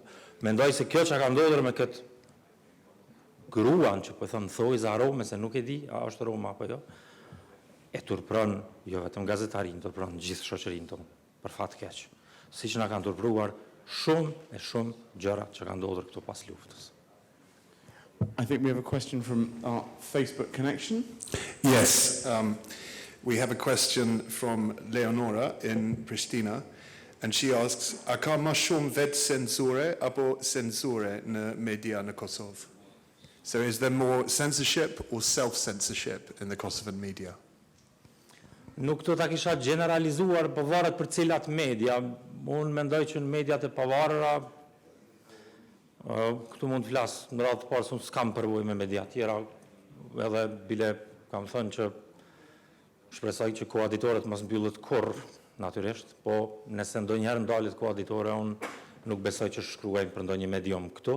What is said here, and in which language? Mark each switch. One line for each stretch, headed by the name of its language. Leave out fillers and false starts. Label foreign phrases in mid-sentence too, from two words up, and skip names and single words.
Albanian: Mendoj se kjo që ka ndodhur me këtë gruan, që po thënë thojza Rome, se nuk e di, a është Roma apo jo, e turpron jo vetëm gazetarin, turpron gjithë shoqërinë tonë, për fat keq. Siç na kanë turpruar shumë gjëra që kanë ndodhur këtu pas luftës.
English: I think we have a question from our Facebook connection. Yes, we have a question from Leonora in Pristina, and she asks,
Albanian: a ka ma shumë vetë censure apo censure në media në Kosovë?
English: So is there more censorship or self-censorship in the Kosovan media?
Albanian: Nuk të ta kisha generalizuar, po varet për cilat media. Unë mendoj që në mediat e pavarura, këtu mund të flas në radhë të parë, se unë s'kam përvojë me media tjera, edhe bile kam thënë që shpresoj që koaditorët mos mbyllet kurrë, natyrisht, po nëse ndonjëherë ndalet koaditore, unë nuk besoj që shkruajnë për ndonjë medium këtu.